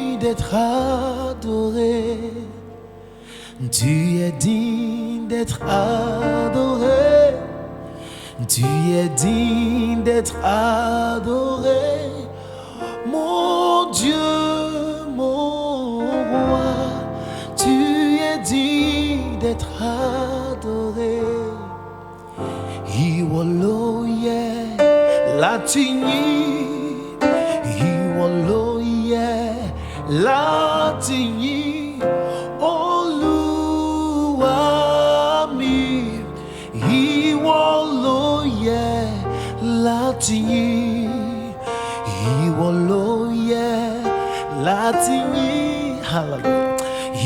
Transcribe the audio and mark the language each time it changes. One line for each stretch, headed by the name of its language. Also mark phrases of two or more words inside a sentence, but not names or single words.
French: d'être adoré. Tu es digne d'être adoré. Tu es digne d'être adoré. Mon Dieu, mon roi, tu es digne d'être adoré.
Yoruba: Ìwọ ló yẹ láti yìn, ìwọ ló yẹ láti yìn, Olúwa mi. Ìwọ ló yẹ láti yìn, ìwọ ló yẹ láti yìn, hallelujah.